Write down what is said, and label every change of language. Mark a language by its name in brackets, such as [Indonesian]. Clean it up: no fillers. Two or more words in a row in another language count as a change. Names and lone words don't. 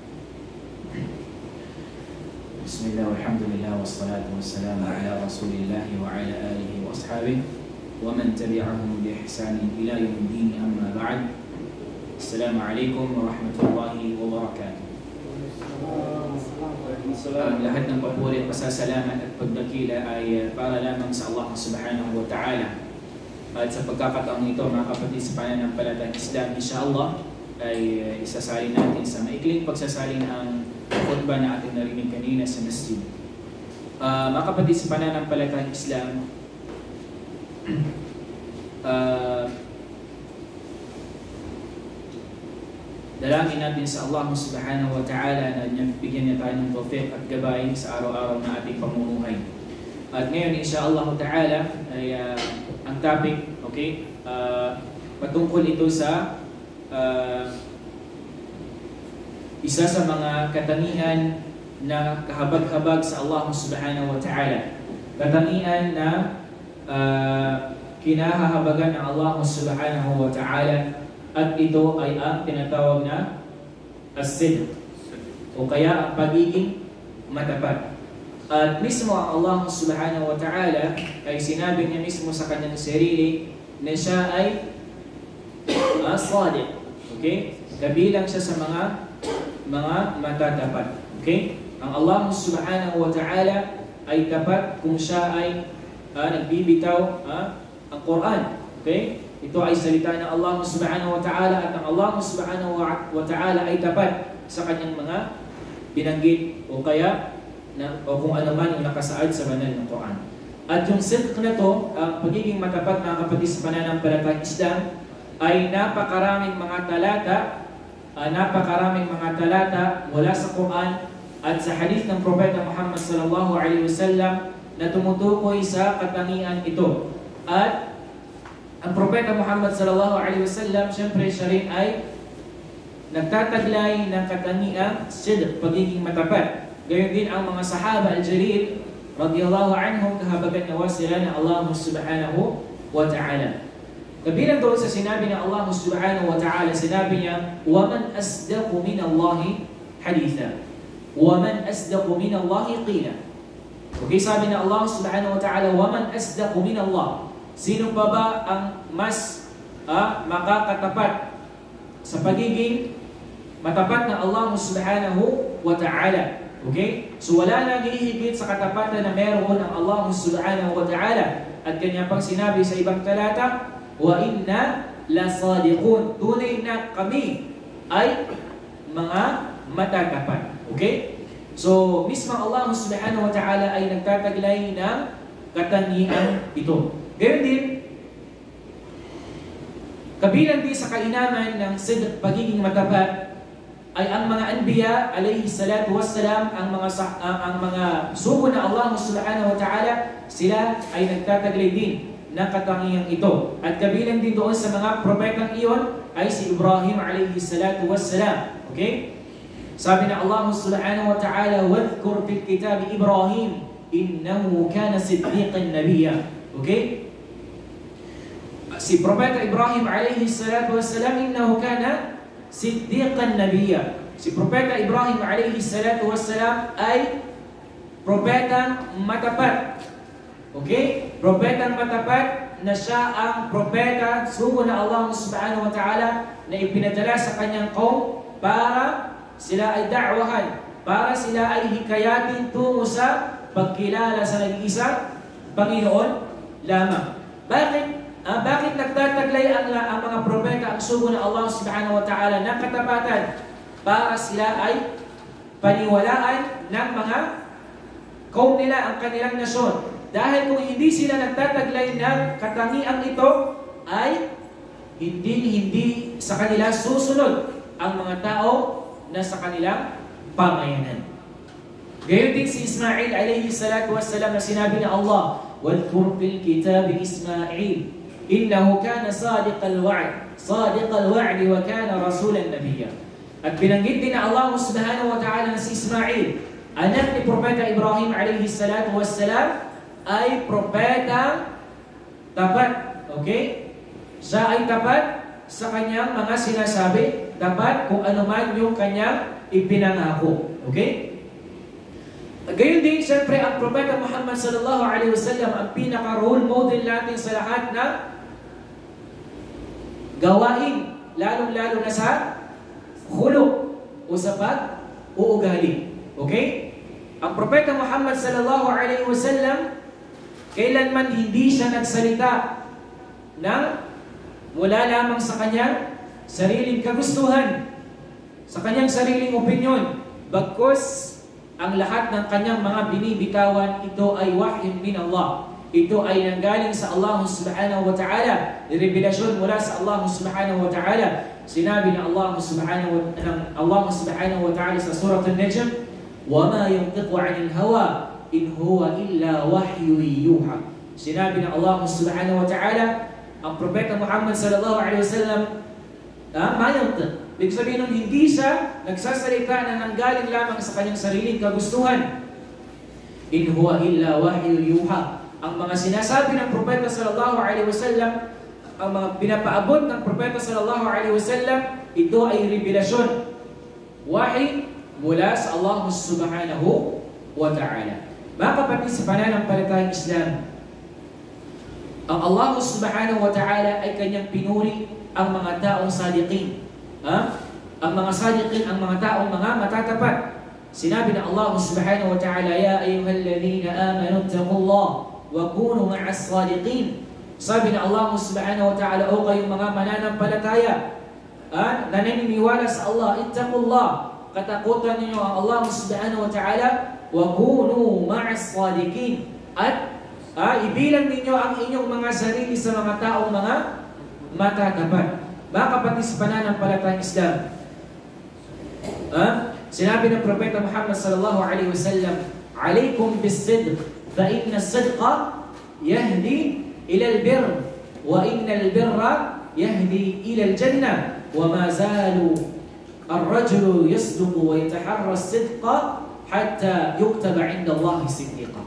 [Arabic] بسم الله والحمد لله والصلاة والسلام على رسول الله وعلى آله وأصحابه ومن تبعهم بإحسان إلى يوم الدين أما بعد. السلام عليكم ورحمة الله وبركاته. [Filipino] Lahat ng papuri at pasasalamat at pagdakila ay para lamang sa Allah [Arabic] سبحانه وتعالى. [Filipino] At sa pagkakataong ito, mga kapatid sa pananampalatayang Islam, insyaAllah ay isasalin natin sa maikling pagsasalin ang khutbah na ating narinig kanina sa masjid. Mga kapatid sa pananampalatayang Islam, dalangin natin sa Allah [Arabic] سبحانه وتعالى [Filipino] na bigyan niya tayo ng tawfiq at gabay sa araw-araw na ating pamumuhay. At ngayon, [Arabic] إن شاء الله تعالى, [Filipino] ay ang topic, okay, patungkol ito sa isa sa mga katangian na kahabag-habag sa Allah [Arabic] سبحانه وتعالى. [Filipino] Katangian na kinahahabagan ng Allah [Arabic] سبحانه وتعالى. [Filipino] At ito ay ang tinatawag na as-sidq, o kaya ang pagiging matapat. At mismo ang Allah [Arabic] سبحانه وتعالى [Filipino] ay sinabi niya mismo sa kanyang sarili na siya ay sadiq. Okay? Kabilang siya sa mga matatapat. Okay? Ang Allah [Arabic] سبحانه وتعالى [Filipino] ay tapat kung siya ay nagbibitaw ang Quran. Okay? Ito ay salita ng Allah [Arabic] سبحانه وتعالى [Filipino] at ang Allah [Arabic] سبحانه وتعالى [Filipino] ay tapat sa kanyang mga binanggit o kaya o kung ano man yung nakasaad sa banal ng Quran. At yung sidq na to, ang pagiging matapat mga kapatid sa pananampalatayang Islam, ay napakaraming mga talata mula sa Quran at sa hadith ng Propeta Muhammad [Arabic] صلى الله عليه وسلم [Filipino] na tumutukoy sa katangian ito. At ang Propeta Muhammad [Arabic] صلى الله عليه وسلم, [Filipino] siyempre siya rin ay nagtataglay ng katangiang sidq, pagiging matapat. Gayon din ang mga [Arabic] الصحابة الجليل رضي الله عنهم, [Filipino] kahabagan nawa sila ng Allah [Arabic] سبحانه وتعالى. [Filipino] Kabilang doon sa sinabi ng Allah [Arabic] سبحانه وتعالى, [Filipino] sinabi niya, [Arabic] وَمَنْ أَصْدَقُ مِنَ اللَّهِ حَدِيثًا وَمَنْ أَصْدَقُ مِنَ اللَّهِ قِيلًا. [Filipino] Okay, sabi ng Allah [Arabic] سبحانه وتعالى, وَمَنْ أَصْدَقُ مِنَ اللَّهِ. [Filipino] Sino pa ba ang mas makakatapat sa pagiging matapat ng Allah [Arabic] سبحانه وتعالى? [Filipino] Okay? So wala nang hihigit sa katapatan na meron ang Allah [Arabic] سبحانه وتعالى. [Filipino] At kanya pang sinabi sa ibang talata, [Arabic] وإنا لصادقون. [Filipino] Tunay na kami ay mga matatapat. Okay? So mismo Allah [Arabic] سبحانه وتعالى [Filipino] ay nagtataglay ng katangian ito. Gayun din, kabilang din sa kainaman ng sidq, pagiging matapat, ay ang mga anbiya [Arabic] عليه الصلاة والسلام, [Filipino] ang mga sugo na Allah [Arabic] سبحانه وتعالى, [Filipino] sila ay nagtataglay din ng katangiang ito. At kabilang din doon sa mga propetang iyon ay si Ibrahim [Arabic] عليه الصلاة والسلام. [Filipino] Okay? Sabi na Allah [Arabic] سبحانه وتعالى, وَاذْكُرْ فِي الْكِتَابِ إِبْرَاهِيمَ إِنَّهُ كَانَ صِدِّيقًا نَبِيًّا. [Filipino] Okay? Si Propeta Ibrahim [Arabic] عليه الصلاة والسلام إنه كان صديقا نبيا. [Filipino] Si Propeta Ibrahim [Arabic] عليه الصلاة والسلام [Filipino] ay propetang matapat. Okay? Propetang matapat na siya ang propeta, sugo na Allah [Arabic] سبحانه وتعالى, [Filipino] na ipinadala sa kanyang kaum para sila ay da'wahan, para sila ay hikayatin tungo sa pagkilala sa nag-iisang Panginoon lamang. Bakit nagtataglay ang mga propeta, ang sugo ng Allah [Arabic] سبحانه وتعالى [Filipino] ng katapatan? Para sila ay paniwalaan ng mga kaum nila, ang kanilang nasyon. Dahil kung hindi sila nagtataglay ng katangiang ito, ay hindi sa kanila susunod ang mga tao na sa kanilang pamayanan. Gayon din si Ismail [Arabic] عليه الصلاة والسلام [Filipino] na sinabi na Allah, [Arabic] وَاذْكُرْ فِي الْكِتَابِ إِسْمَاعِيلَ إِنَّهُ كَانَ صَادِقَ الْوَعْدِ وَكَانَ رَسُولًا نَبِيًّا. [Filipino] At binanggit din na Allah [Arabic] سبحانه وتعالى [Filipino] na si Ismail, anak ni Propeta Ibrahim [Arabic] عليه الصلاة والسلام, [Filipino] ay propeta tapat. Okay? Siya ay tapat sa kanyang mga sinasabi tapat kung ano man yung kanyang ipinangako. Okay? Gayon din, siyempre, ang Propeta Muhammad [Arabic] صلى الله عليه وسلم [Filipino] ang pinaka-role model natin sa lahat na gawain, lalong-lalo na sa khuluq o sa pag-uugali. Okay? Ang Propeta Muhammad [Arabic] صلى الله عليه وسلم, [Filipino] kailanman hindi siya nagsalita ng mula lamang sa kanyang sariling kagustuhan, sa kanyang sariling opinyon, bagkus ang lahat ng kanyang mga binibitawan, ito ay [Arabic] وحي من الله. [Filipino] Ito ay nanggaling sa Allah [Arabic] سبحانه وتعالى, [Filipino] revelasyon mula sa Allah [Arabic] سبحانه وتعالى. [Filipino] Sinabi ng Allah [Arabic] سبحانه وتعالى [Filipino] sa Surah An-Najm, [Arabic] وَمَا يَنْطِقُ عَنِ الْهَوَىٰ إِنْ هُوَ إِلَّا وَحْيٌ يُوحَىٰ. [Filipino] Sinabi ng Allah [Arabic] سبحانه وتعالى, [Filipino] ang Propeta Muhammad [Arabic] صلى الله عليه وسلم, [Filipino] mayantiq. Ibig sabihin nun, hindi siya nagsasalita na nanggaling lamang sa kanyang sariling kagustuhan. [Arabic] إن هو إلا وحي يوحى. [Filipino] Ang mga sinasabi ng Propeta [Arabic] صلى الله عليه وسلم, [Filipino] ang mga pinapaabot ng Propeta [Arabic] صلى الله عليه وسلم, [Filipino] ito ay revelasyon, wahy mula sa Allah [Arabic] سبحانه وتعالى. [Filipino] Mga kapatid sa pananampalatayang Islam, ang Allah [Arabic] سبحانه وتعالى [Filipino] ay kanyang pinuri ang mga taong sadiqin. Ang mga sadiqin, ang mga taong mga matatapat. Sinabi ng Allah [Arabic] سبحانه وتعالى يا أيها الذين آمنوا اتقوا الله وكونوا مع الصادقين. [Filipino] Sabi ng Allah [Arabic] سبحانه وتعالى, [Filipino] o kayong mga mananampalataya, na naniniwala sa Allah, ittaqullah, katakutan ninyo ang Allah [Arabic] سبحانه وتعالى, وكونوا مع الصادقين. [Filipino] At ibilang ninyo ang inyong mga sarili sa mga taong mga matatapat. Mga kapatid sa pananampalatayang Islam, sinabi ng Propeta Muhammad [Arabic] صلى الله عليه وسلم عليكم بالصدق فإن الصدق يهدي إلى البر وإن البر يهدي إلى الجنة, وما زال الرجل يصدق ويتحرى الصدق حتى يكتب عند الله صديقا."